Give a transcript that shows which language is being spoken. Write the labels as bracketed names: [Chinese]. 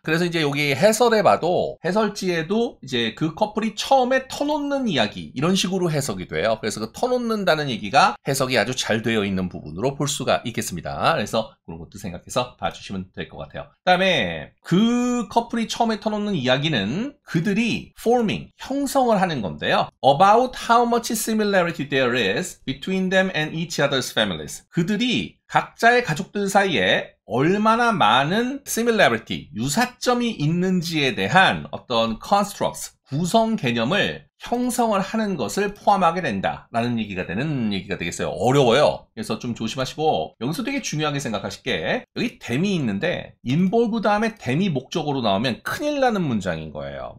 [Korean] 그래서 이제 여기 해설에 봐도 해설지에도 이제 그 커플이 처음에 터놓는 이야기 이런 식으로 해석이 돼요. 그래서 그 터놓는다는 얘기가 해석이 아주 잘 되어 있는 부분으로 볼 수가 있겠습니다. 그래서 그런 것도 생각해서 봐주시면 될 것 같아요. 그 다음에 그 커플이 처음에 터놓는 이야기는 그들이 forming, 형성을 하는 건데요. [English] About how much similarity there is between them and each other's families. [Korean] 그들이 각자의 가족들 사이에 얼마나 많은 similarity, 유사점이 있는지에 대한 어떤 constructs, 구성 개념을 형성을 하는 것을 포함하게 된다라는 얘기가 되겠어요. 어려워요. 그래서 좀 조심하시고 여기서 되게 중요하게 생각하실 게 여기 them이 있는데 involve 다음에 them이 목적어로 나오면 큰일 나는 문장인 거예요.